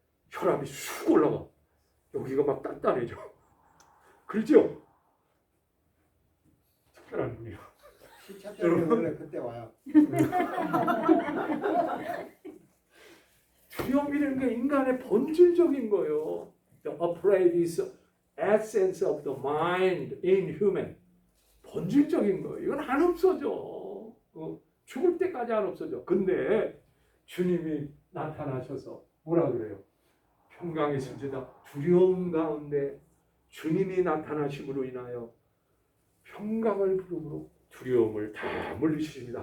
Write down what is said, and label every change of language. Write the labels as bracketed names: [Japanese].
[Korean] 혈압이 쑥 올라가. 여기가 막 단단해져. 그렇죠? 특별한 분이요. 시차 때문에 원래 그때 와요. 두려움이라는 게 인간의 본질적인 거예요. [English] The afraid is essence of the mind in human. [Korean] 본질적인 거예요. 이건 안 없어져. 죽을 때까지 안 없어져. 근데 주님이 나타나셔서 뭐라 그래요? 평강의 승제다. 두려움 가운데 주님이 나타나심으로 인하여 평강을 부름으로 두려움을 다 물리치십니다.